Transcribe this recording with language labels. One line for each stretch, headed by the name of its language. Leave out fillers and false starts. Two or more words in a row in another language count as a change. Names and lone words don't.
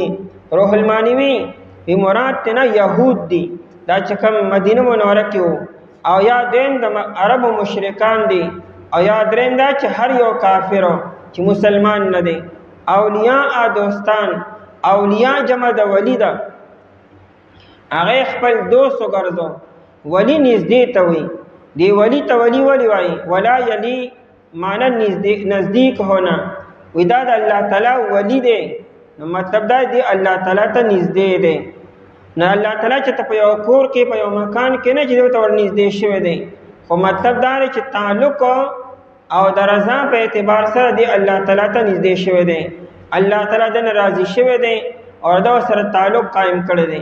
Pashto: روح المانوي وی مراد تینا یهود دي، دا چې کوم مدینه منوره کې وو، او یا دویم د عربو مشرکان دي، او یا دریم دا چې هر یو کافر چې مسلمان نه دی. اولیاء دوستان، اولیاء جمع د ولی ده، هغه خپل دوست وګرځو. ولی نږدې ته وي، دی ولی ته ولی وایي،
Arabic: ولا یلی
Urdu: معنی نزدیک ہونا،
Pashto: وی دا د الله تعالی ولی دی، نو مطلب دا دی الله تعالی ته نږدې دی. نو الله تعالی چې ته په یو کور کې په یو مکان کې نه چې ته ور نږدې شوی دی، خو مطلب دا دی چې تعلق او د رضا په اعتبار سره دی الله تعالی ته نږدې شوی دی، الله تعالی دنه راضي شوی دی او دا سره تعلق قائم کړی دی.